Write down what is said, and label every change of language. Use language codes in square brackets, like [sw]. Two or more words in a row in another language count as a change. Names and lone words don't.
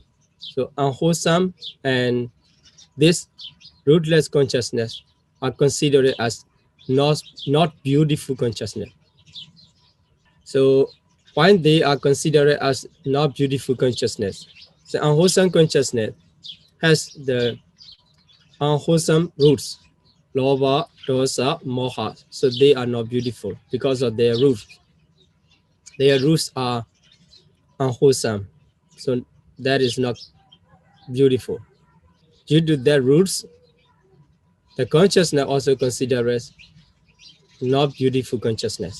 [en] So unwholesome and this rootless consciousness are considered as not beautiful consciousness. So why they are considered as not beautiful consciousness? The unwholesome consciousness has the unwholesome roots, [pi] lobha, dosa, moha. [en] So they are not beautiful because of their roots. Their roots are unwholesome. So that is not beautiful. Due to their roots, the consciousness also considered as not beautiful consciousness.